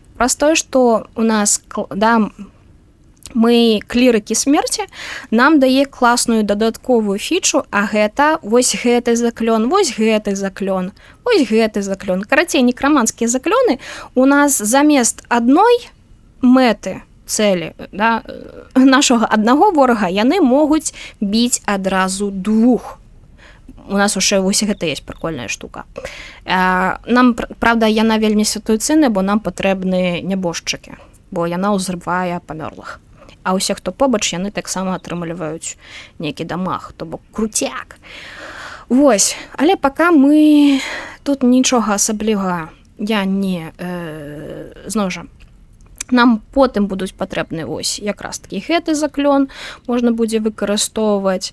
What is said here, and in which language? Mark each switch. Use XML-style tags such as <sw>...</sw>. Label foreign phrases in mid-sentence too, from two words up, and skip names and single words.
<be>Праз тое, што у нас мы клірыкі смерці, нам дае класную дадатковую фічу, а гэта вось гэты заклён, вось гэты заклён, вось гэты заклён. Карацей, некраманскія заклёны у нас замест адной мэты, цэлі, нашага аднаго ворага, яны могуць біць адразу двух.</be> <ru>У нас уже</ru> <be>вось гэта</be> <ru>есть прикольная штука. Нам, правда,</ru> <be>яна вельмі сітуацыйная, бо нам патрэбны нябожчыкі, бо яна ўзрывае памёрлых. А ўсе, хто побач, яны таксама атрымліваюць нейкі дамаг, то бок круцяк. Вось, але пака мы тут нічога асаблівага я не, зноў жа, Нам потым будуць патрэбны вось якраз такі гэты заклён можна будзе выкарыстоўваць.</be>